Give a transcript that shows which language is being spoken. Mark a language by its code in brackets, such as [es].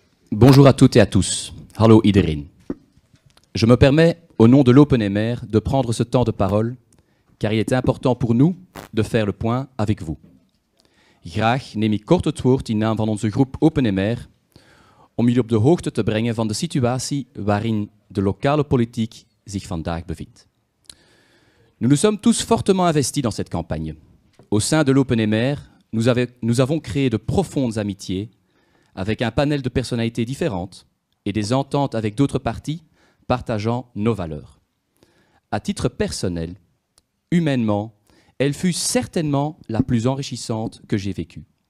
[fr] Bonjour à toutes et à tous. [nl] Hallo iedereen. [fr] Je me permets, au nom de l'Open-MR, de prendre ce temps de parole, car il est important pour nous de faire le point avec vous. [nl] Graag neem ik kort het woord in naam van onze groep Open-MR om jullie op de hoogte te brengen van de situatie waarin de lokale politiek zich vandaag bevindt. [fr] Nous nous sommes tous fortement investis dans cette campagne. Au sein de l'Open-MR, nous avons créé de profondes amitiés avec un panel de personnalités différentes et des ententes avec d'autres partis partageant nos valeurs. À titre personnel, humainement, elle fut certainement la plus enrichissante que j'ai vécue.